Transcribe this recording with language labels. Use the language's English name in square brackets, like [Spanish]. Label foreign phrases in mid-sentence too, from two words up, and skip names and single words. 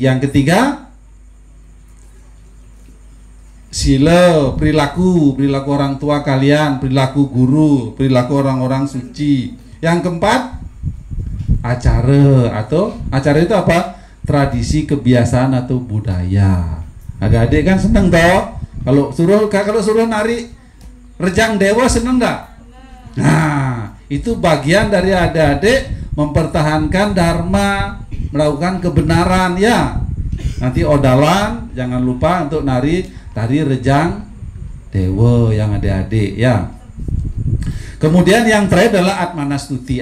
[Indonesian] Yang ketiga sila, perilaku orang tua kalian, perilaku guru, perilaku orang-orang suci. Yang keempat acara, atau acara itu apa? Tradisi, kebiasaan atau budaya. Adik-adik kan seneng toh kalau suruh nari rejang dewa, seneng nggak? Nah, itu bagian dari adik-adik mempertahankan dharma, melakukan kebenaran ya. Nanti odalan jangan lupa untuk tari rejang dewa yang adik-adik ya. Kemudian yang terakhir adalah Atmanastuti.